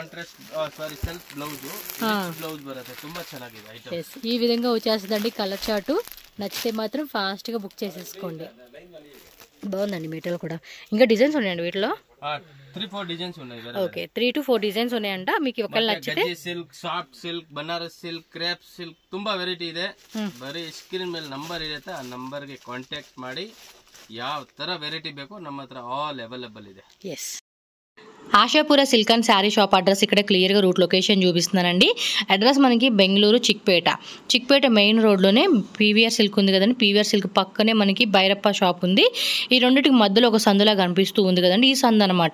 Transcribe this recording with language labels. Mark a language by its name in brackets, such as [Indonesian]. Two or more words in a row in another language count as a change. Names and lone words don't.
[Telugu] ఈ విధంగా వచ్చేస్తుందండి కలర్ చార్ట్. నచ్చితే మాత్రం ఫాస్ట్గా బుక్ చేసేసుకోండి. బాగుందండి మెటీరియల్ కూడా. ఇంకా డిజైన్స్ ఉన్నాయండి వీటిలో, 3-4 డిజైన్స్ ఉన్నాయి. ఓకే, 3 to 4 డిజైన్స్ ఉన్నాయంట. మీకు ఒకవేళ నచ్చితే [English] silk, soft silk, Banaras silk, crepe silk [Kannada] ತುಂಬಾ ವೆರೈಟಿ ಇದೆ. ಬರೀ ಸ್ಕ್ರೀನ್ ಮೇಲೆ ನಂಬರ್ ಇರುತ್ತೆ, ಆ ನಂಬರ್ಗೆ ಕಾಂಟ್ಯಾಕ್ಟ್ ಮಾಡಿ ಯಾವ ತರ ವೆರೈಟಿ ಬೇಕೋ ನಮ್ಮ ಹತ್ರ [English] all available [Kannada] ಇದೆ. [Telugu] ఎస్, ఆశాపుర సిల్క్ అండ్ శారీ షాప్ అడ్రస్ ఇక్కడ క్లియర్గా [English] route location [Telugu] చూపిస్తున్నానండి. అడ్రస్ మనకి బెంగళూరు చిక్పేట [English] main road-lone [Telugu] పీవీఆర్ సిల్క్ ఉంది కదండి, పీవీఆర్ సిల్క్ పక్కనే మనకి భైరప్ప షాప్ ఉంది. ఈ రెండింటికి మధ్యలో ఒక సందులా కనిపిస్తూ ఉంది కదండి, ఈ సందు అనమాట.